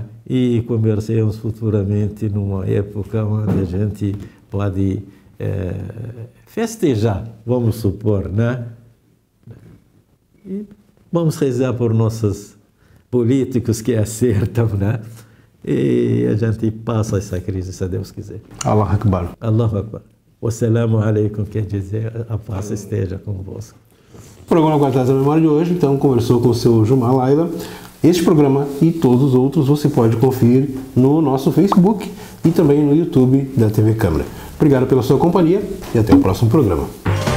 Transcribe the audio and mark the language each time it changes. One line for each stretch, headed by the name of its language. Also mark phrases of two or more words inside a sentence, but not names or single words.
Portuguese: E conversemos futuramente numa época onde a gente pode festejar, vamos supor, né? E vamos rezar por nossos políticos que acertam, né? E a gente passa essa crise, se Deus quiser.
Arabic: الله أكبر. الله أكبر. والسلام عليكم,
Portuguese: quer dizer, a paz esteja convosco. O programa Guardados da Memória de hoje, então, conversou com o seu Gilmar Laila. Este programa e todos os outros você pode conferir no nosso Facebook e também no YouTube da TV Câmara. Obrigado pela sua companhia e até o próximo programa.